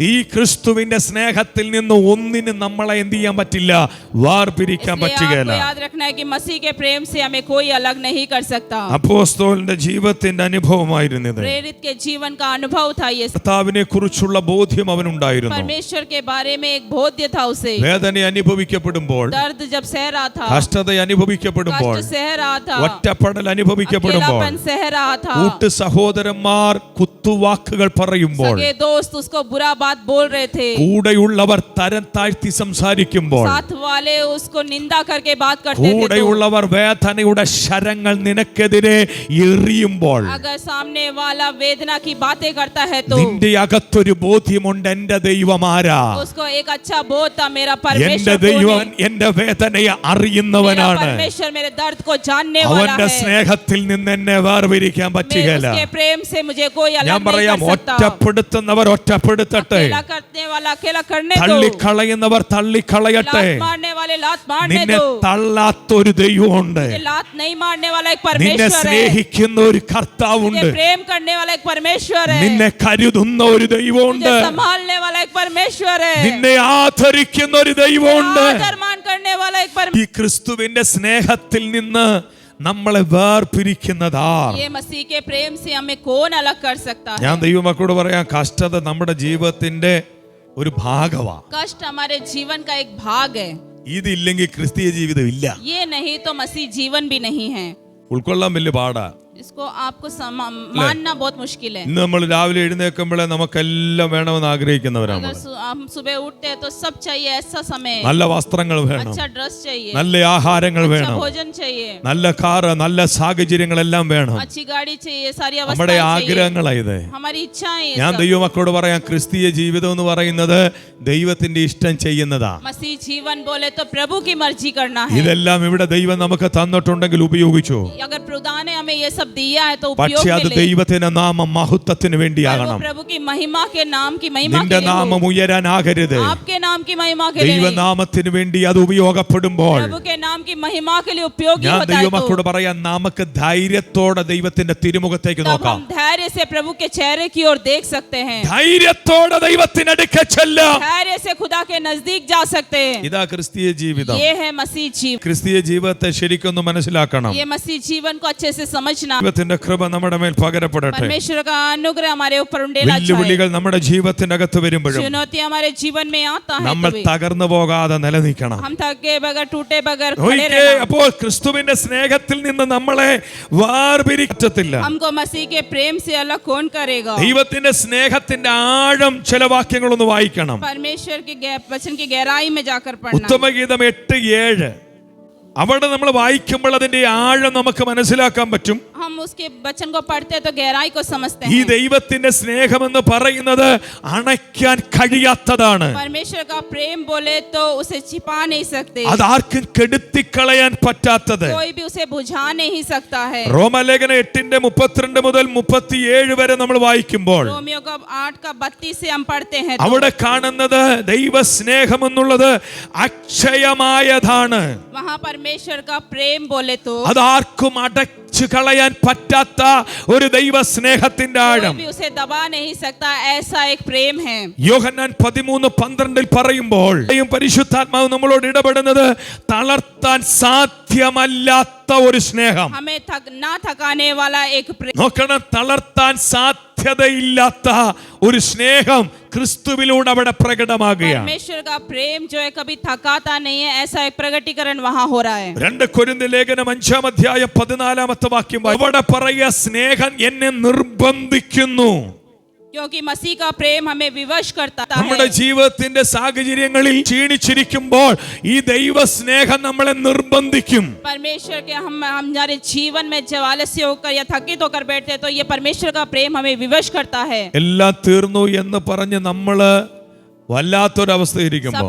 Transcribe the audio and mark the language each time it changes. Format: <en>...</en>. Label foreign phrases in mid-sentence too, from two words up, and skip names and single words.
<ml>ഈ ക്രിസ്തുവിന്റെ സ്നേഹത്തിൽ നിന്ന് ഒന്നിനും നമ്മളെ എന്ത് ചെയ്യാൻ പറ്റില്ല, വാർപിരിക്കാൻ</ml> <hi>इसलिए</hi> <ml>പറ്റുകയില്ല.</ml> <hi>आपको याद रखना है कि मसीह के प्रेम से हमें कोई अलग नहीं कर सकता.</hi> <ml>അപ്പോസ്തലന്റെ ജീവിതത്തിന്റെ അനുഭവമായിരുന്നത്.</ml> <hi>प्रेरित के जीवन का अनुभव था ये.</hi> <ml>കർത്താവിനെ കുറിച്ചുള്ള ബോധ്യം അവനുണ്ടായിരുന്നു.</ml> <hi>परमेश्वर के बारे में एक बोध्य था उसे.</hi> <ml>വേദന അനുഭവിക്കപ്പെടുമ്പോൾ,</ml> <hi>दर्द जब सह रहा था,</hi> <ml>കഷ്ടത കഷ്ടത അനുഭവിക്കപ്പെടുമ്പോൾ,</ml> <hi>कष्ट सह रहा था,</hi> <ml>ഒറ്റപ്പെടൽ അനുഭവിക്കപ്പെടുമ്പോൾ,</ml> <hi>अकेलापन सह रहा था,</hi> <ml>കൂട്ടു സഹോദരന്മാർ കുത്തുവാക്കുകൾ പറയുമ്പോൾ,</ml> <hi>सगे दोस्त उसको बुरा बात बोल रहे थे,</hi> <ml>കൂടെയുള്ളവർ തരം താഴ്ത്തി സംസാരിക്കുമ്പോൾ,</ml> <hi>साथ वाले उसको निंदा करके बात करते थे,</hi> <ml>കൂടെയുള്ളവർ വേദനയുടെ ശരങ്ങൾ നിനക്കെതിരെ എറിയുമ്പോൾ,</ml> <hi>अगर सामने वाला वेदना की बातें करता है तो</hi> <ml>നിന്റെ അകത്തൊരു ബോധ്യമുണ്ട്, എന്റെ ദൈവമാരാ,</ml> <hi>उसको एक अच्छा बोध था, मेरा</hi> <ml>എന്റെ</ml> <hi>परमेश्वर कौन</hi> <ml>ദൈവം</ml> <hi>है?</hi> <ml>എന്റെ വേദനയെ</ml> <hi>मेरा</hi> <ml>അറിയുന്നവനാണ്.</ml> <hi>परमेश्वर मेरे दर्द को जानने वाला</hi> <ml>അവന്റെ</ml> <hi>है,</hi> <ml>സ്നേഹത്തിൽ നിന്ന് എന്നെ വേർപിരിക്കാൻ പറ്റുകയില്ല.</ml> <hi>उसके प्रेम से मुझे कोई अलग</hi> <ml>ഞാൻ</ml> <hi>नहीं</hi> <ml>പറയാം,</ml> <hi>कर सकता,</hi> <ml>ഒറ്റപ്പെടുത്തുന്നവർ ഒറ്റപ്പെടുത്തട്ടെ,</ml> <hi>अकेला करने वाला अकेला करने दो,</hi> <ml>തള്ളിക്കളയുന്നവർ തള്ളിക്കളയട്ടെ.</ml> <hi>लात मारने वाले लात मारने</hi> <ml>നിന്നെ</ml> <hi>दो,</hi> <ml>തള്ളാത്തൊരു ദൈവമുണ്ട്,</ml> <hi>मुझे लात नहीं मारने वाला एक</hi> <ml>നിന്നെ</ml> <hi>परमेश्वर है,</hi> <ml>സ്നേഹിക്കുന്ന ഒരു കർത്താവുണ്ട്,</ml> <hi>मुझे प्रेम करने वाला एक परमेश्वर है,</hi> <ml>നിന്നെ കരുതുന്ന ഒരു ദൈവമുണ്ട്,</ml> <hi>मुझे संभालने वाला एक परमेश्वर है,</hi> <ml>നിന്നെ ആദരിക്കുന്ന ഒരു ദൈവമുണ്ട്.</ml> <hi>आदर मान करने वाला एक</hi> <ml>ഈ ക്രിസ്തുവിന്റെ സ്നേഹത്തിൽ നിന്ന് നമ്മളെ വേർപിരിക്കുന്നതാർ.</ml> <hi>ये मसीह के प्रेम से हमें कौन अलग कर सकता है?</hi> <ml>ഞാൻ ദൈവമക്കളോട് പറയാം, കഷ്ടത നമ്മുടെ ജീവിതത്തിന്റെ ഒരു ഭാഗമാണ്.</ml> <hi>कष्ट हमारे जीवन का एक भाग है,</hi> <ml>ഇതില്ലെങ്കിൽ ക്രിസ്തീയ ജീവിതം ഇല്ല.</ml> <hi>ये नहीं तो मसीह जीवन भी नहीं है,</hi> <ml>ഉൾക്കൊള്ളാൻ വലിയ പാടാ.</ml> <hi>इसको आपको मानना बहुत मुश्किल है।</hi> <ml>ഇന്ന് നമ്മൾ രാവിലെ എഴുന്നേൽക്കുമ്പോഴേ നമുക്കെല്ലാം വേണമെന്ന് ആഗ്രഹിക്കുന്നവരാണ്.</ml> <hi>अगर हम सुबह उठते हैं तो सब चाहिए, ऐसा समय,</hi> <ml>നല്ല വസ്ത്രങ്ങൾ വേണം,</ml> <hi>अच्छा ड्रेस चाहिए,</hi> <ml>നല്ല ആഹാരങ്ങൾ</ml> <hi>अच्छा</hi> <ml>വേണം,</ml> <hi>भोजन चाहिए,</hi> <ml>നല്ല കാറ്, നല്ല സാഹചര്യങ്ങളെല്ലാം വേണം.</ml> <hi>अच्छी गाड़ी चाहिए, सारी</hi> <ml>നമ്മുടെ</ml> <hi>अवस्थाएं चाहिए,</hi> <ml>ആഗ്രഹങ്ങളായത്.</ml> <hi>हमारी इच्छाएं हैं</hi> <ml>ഞാൻ</ml> <hi>सब।</hi> <ml>ദൈവമക്കളോട് പറയാം, ക്രിസ്തീയ ജീവിതം എന്ന് പറയുന്നത് ദൈവത്തിന്റെ ഇഷ്ടം ചെയ്യുന്നതാ.</ml> <hi>मसीह जीवन बोले तो प्रभु की मर्जी करना है।</hi> <ml>ഇതെല്ലാം ഇവിടെ ദൈവം നമുക്ക് തന്നിട്ടുണ്ടെങ്കിൽ ഉപയോഗിച്ചു.</ml> <hi>अगर प्रभु ने हमें ये सब दिया है तो उपयोग</hi> <ml>പക്ഷെ അത്</ml> <hi>में ले।</hi> <ml>ദൈവത്തിന്റെ നാമ മഹത്വത്തിന്</ml> <hi>और वो</hi> <ml>വേണ്ടിയാകണം.</ml> <hi>प्रभु की महिमा के नाम की महिमा</hi> <ml>നിന്റെ</ml> <hi>के लिए</hi> <ml>നാമം</ml> <hi>हो।</hi> <ml>ഉയരാനാകരുത്.</ml> <hi>आपके नाम की महिमा के लिए नहीं,</hi> <ml>ദൈവനാമത്തിന് വേണ്ടി അത് ഉപയോഗപ്പെടുമ്പോൾ</ml> <hi>प्रभु के नाम की महिमा के लिए उपयोगी</hi> <ml>ഞാൻ</ml> <hi>होता है</hi> <ml>ദൈവമക്കളോട്</ml> <hi>तो</hi> <ml>പറയാം, നമുക്ക് ധൈര്യത്തോടെ ദൈവത്തിന്റെ തിരുമുഖത്തേക്ക്</ml> <hi>तब</hi> <ml>നോക്കാം.</ml> <hi>हम धैर्य से प्रभु के चेहरे की ओर देख सकते हैं,</hi> <ml>ധൈര്യത്തോടെ ദൈവത്തിനടുക്ക ചെല്ലാം.</ml> <hi>धैर्य से खुदा के नजदीक जा सकते हैं।</hi> <ml>ഇതാ ക്രിസ്തീയ ജീവിതം.</ml> <hi>ये है मसीह जीवन।</hi> <ml>ക്രിസ്തീയ ജീവിതത്തെ ശരിക്കൊന്ന് മനസ്സിലാക്കണം.</ml> <hi>ये मसीह जीवन को अच्छे से समझना,</hi> <ml>ദൈവത്തിന്റെ കൃപ നമ്മുടെ മേൽ പകരപ്പെടട്ടെ.</ml> <hi>परमेश्वर का अनुग्रह हमारे ऊपर उंडेला जाए।</hi> <ml>വെല്ലുവിളികൾ നമ്മുടെ ജീവിതത്തിനകത്ത് വരുമ്പോഴും</ml> <hi>चुनौती हमारे जीवन में आता है</hi> <ml>നമ്മൾ</ml> <hi>तभी</hi> <ml>തകർന്നു പോകാതെ നിലനിൽക്കണം.</ml> <hi>हम थके बगैर टूटे बगैर खड़े</hi> <ml>ഒരിക്കൽ</ml> <hi>रहना।</hi> <ml>അപ്പോൾ ക്രിസ്തുവിന്റെ സ്നേഹത്തിൽ നിന്ന് നമ്മളെ വേർപിരിക്കത്തില്ല.</ml> <hi>हमको मसीह के प्रेम से अलग कौन करेगा?</hi> <ml>ദൈവത്തിന്റെ സ്നേഹത്തിന്റെ ആഴം ചില വാക്യങ്ങളൊന്ന് വായിക്കണം.</ml> <hi>परमेश्वर के वचन की गहराई में जाकर पढ़ना।</hi> <ml>ഉത്തമഗീതം 8:7 അവിടെ നമ്മൾ വായിക്കുമ്പോൾ അതിന്റെ ആഴം നമുക്ക് മനസ്സിലാക്കാൻ പറ്റും.</ml> <hi>हम उसके वचन को पढ़ते हैं तो गहराई को समझते</hi> <ml>ഈ</ml> <hi>हैं।</hi> <ml>ദൈവത്തിന്റെ സ്നേഹമെന്ന് പറയുന്നത് അണയ്ക്കാൻ കഴിയാത്തതാണ്.</ml> <hi>परमेश्वर का प्रेम बोले तो उसे छिपा नहीं सकते,</hi> <ml>അത് ആർക്കും കെടുത്തിക്കളയാൻ പറ്റാത്തത്.</ml> <hi>कोई भी उसे बुझा नहीं सकता है।</hi> <ml>റോമലേഖനം 8:32 മുതൽ 37 വരെ നമ്മൾ വായിക്കുമ്പോൾ</ml> <hi>रोमियो का 8:32 से हम पढ़ते हैं</hi> <ml>അവിടെ കാണുന്നത് ദൈവ സ്നേഹം എന്നുള്ളത് അക്ഷയമായതാണ്.</ml> <hi>वहाँ परमेश्वर का प्रेम बोले तो</hi> <ml>അത് ആർക്കും അടച്ചു കളയാൻ പറ്റാത്ത ഒരു ദൈവ സ്നേഹത്തിന്റെ</ml> <hi>कोई</hi> <ml>ആഴം.</ml> <hi>भी उसे दबा नहीं सकता, ऐसा एक प्रेम है।</hi> <ml>യോഹന്നാൻ 13:12 പറയുമ്പോൾ പരിശുദ്ധാത്മാവ് നമ്മളോട് ഇടപെടുന്നത് തളർത്താൻ സാധ്യമല്ലാത്ത ഒരു സ്നേഹം.</ml> <hi>हमें ना थकाने वाला एक प्रेम।</hi> <ml>നോക്കണം, തളർത്താൻ സാധ്യതയില്ലാത്ത ഒരു സ്നേഹം ക്രിസ്തുവിലൂടെ അവിടെ പ്രകടമാകുകയാണ്.</ml> <hi>परमेश्वर का प्रेम जो है कभी थकाता नहीं है, ऐसा एक प्रगटीकरण वहाँ हो रहा है।</hi> <ml>2 കൊരിന്ത്യർ ലേഖനം 5:14 വാക്യം അവിടെ പറയുക, സ്നേഹം എന്നെ നിർബന്ധിക്കുന്നു.</ml> <hi>क्योंकि मसीह का प्रेम हमें विवश करता</hi> <ml>നമ്മുടെ</ml> <hi>है।</hi> <ml>ജീവിതത്തിന്റെ സാഹചര്യങ്ങളിൽ ക്ഷീണിച്ചിരിക്കുമ്പോൾ ഈ ദൈവ സ്നേഹം നമ്മളെ നിർബന്ധിക്കും.</ml> <hi>परमेश्वर के हम हमारे जीवन में जब आलस्य होकर या थकित होकर बैठते हैं तो ये परमेश्वर का प्रेम हमें विवश करता है।</hi> <ml>എല്ലാം തീർന്നു എന്ന് പറഞ്ഞ് നമ്മള് വല്ലാത്തൊരവസ്ഥയിരിക്കുമ്പോൾ</ml>